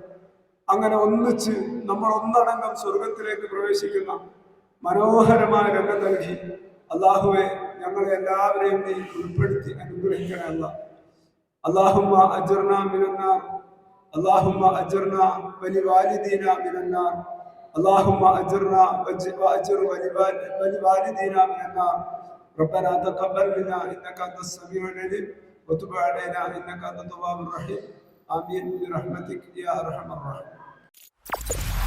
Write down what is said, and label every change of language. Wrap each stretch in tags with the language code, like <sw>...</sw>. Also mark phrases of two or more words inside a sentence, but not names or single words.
<ml>അങ്ങനെ ഒന്നിച്ച് നമ്മൾ ഒന്നടങ്കം സ്വർഗത്തിലേക്ക് പ്രവേശിക്കുന്ന മനോഹരമായ രംഗം നൽകി അല്ലാഹുവേ, ഞങ്ങളെ എല്ലാവരെയും നീ ഉൾപ്പെടുത്തി അനുഗ്രഹിക്കണമല്ല.</ml> <ar>اللهم أجرنا من النار، اللهم أجرنا ولوالدينا من النار، اللهم أجرنا وأجر ولوالدينا من النار. ربنا تقبل منا انك انت السميع العليم وتب علينا انك انت التواب الرحيم. آمين برحمتك يا ارحم الراحمين.</ar>